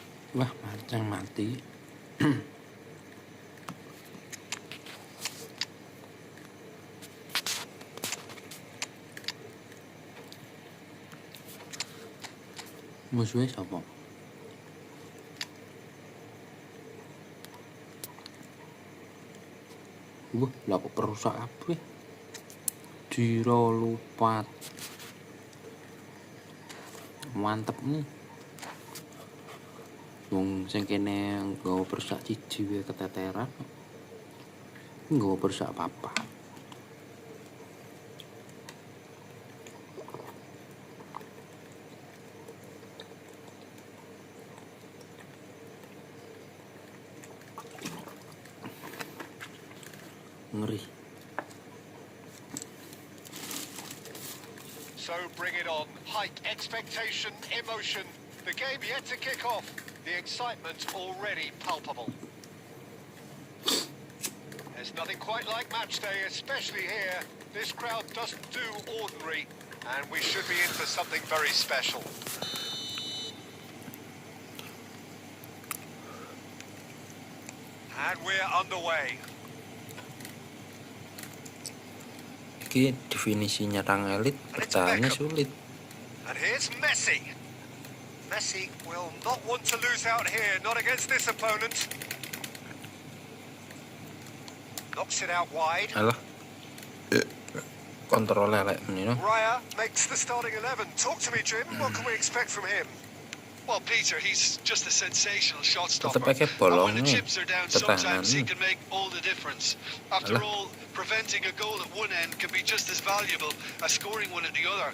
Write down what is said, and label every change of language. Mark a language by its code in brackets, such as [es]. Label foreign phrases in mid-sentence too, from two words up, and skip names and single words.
[id] Wah, mancing mati. Musuhnya siapa? Wah, lah kok perusak apa? Dirolupat. Mantep nih. [jv] Wong sing kene nggawa perusak siji wae keteteran. Nggawa perusak apa-apa. Ngeri. [en] So bring it on. Height, expectation, emotion. The game yet to kick off. The excitement already palpable. There's nothing quite like match day, especially here. This crowd doesn't do ordinary, and we should be in for something very special. And we're underway. [id] Iki definisi nyerang elit, pertahanannya sulit. [en] And here's Messi. Messi will not want to lose out here, not against this opponent. Knocks it out wide. [jv] Alah. Kontrol elek ini no. [en] Raya makes the starting 11. Talk to me, Jim. What can we expect from him? Well, Peter, he's just a sensational shot stopper. [id] Tetep pakai [en] And bolong when the nih. chips are down, Pertahanan sometimes he nih. can make all the difference. After Alah. all, preventing a goal at one end can be just as valuable as scoring one at the other.